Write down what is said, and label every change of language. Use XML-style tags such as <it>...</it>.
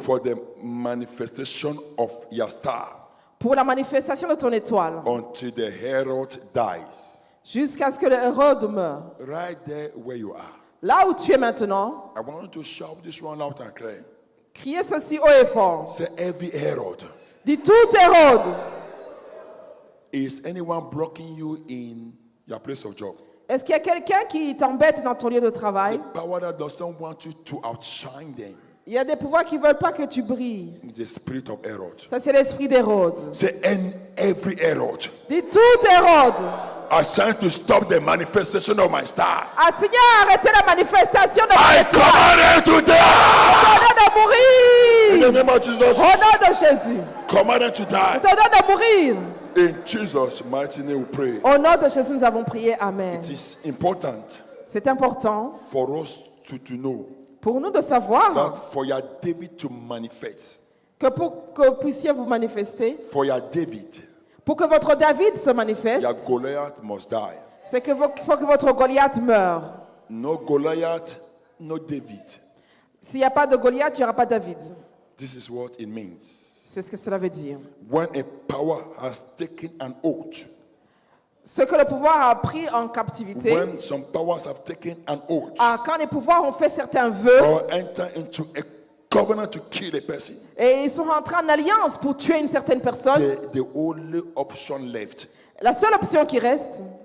<en>for the manifestation of your star</en> <fr>pour la manifestation de ton étoile,</fr> <en>until the herald dies.</en> <fr>jusqu'à ce que le Hérode meure.</fr> <en>Right there where you are,</en> <fr>Là où tu es maintenant,</fr> <en>I want you to shout this one loud and clear.</en> <fr>Criez ceci haut et fort.</fr> <en>Say every Herod.</en> <fr>Dis tout Hérode.</fr> <en>Is anyone blocking you in your place of job?</en> <fr>Est-ce qu'il y a quelqu'un qui t'embête dans ton lieu de</fr> <en>The</en> <fr>travail?</fr> <en>power that does not want you to outshine them</en> <fr>Il y a des pouvoirs qui ne veulent pas que tu brilles.</fr> <en>is the spirit of Herod.</en> <fr>Ça, c'est l'esprit d'Hérode.</fr> <en>Say every Herod</en> <fr>Dis tout Hérode.</fr> <en>assigned to stop the manifestation of my star.</en> <fr>Assigné à arrêter la manifestation de</fr> <en>I</en> <fr>mon étoile.</fr> <en>command it to die.</en> <fr>T'ordonne de</fr> <en>In the name of Jesus,</en> <fr>Au nom de Jésus.</fr> <en>command it to die.</en> <fr>T'ordonne de mourir.</fr> <en>In Jesus' mighty name we pray.</en> <fr>Au nom de Jésus, nous avons prié.</fr> <en>Amen. It is important</en> <fr>C'est important</fr> <en>for us to know</en> <fr>pour nous de savoir</fr> <en>that for your David to manifest,</en> <fr>que pour que vous puissiez vous manifester,</fr> <en>for your David,</en> <fr>pour que votre David se manifeste,</fr> <en>your Goliath must die.</en> <fr>c'est qu'il faut que votre Goliath meure.</fr> <en>No Goliath, no David.</en> <fr>S'il n'y a pas de Goliath, il n'y aura pas David.</fr> <en>This is what it means.</en> <fr>C'est ce que cela veut dire.</fr> <en>When a power has taken an oath,</en> <fr>Ce que le pouvoir a pris en captivité,</fr> <en>when some powers have taken an oath</en> <fr>quand les pouvoirs ont fait certains vœux</fr> <en>or enter into a covenant to kill a person,</en> <fr>et ils sont rentrés en alliance pour tuer une certaine personne,</fr> <en>the only option left</en> <fr>la seule option qui reste,</fr>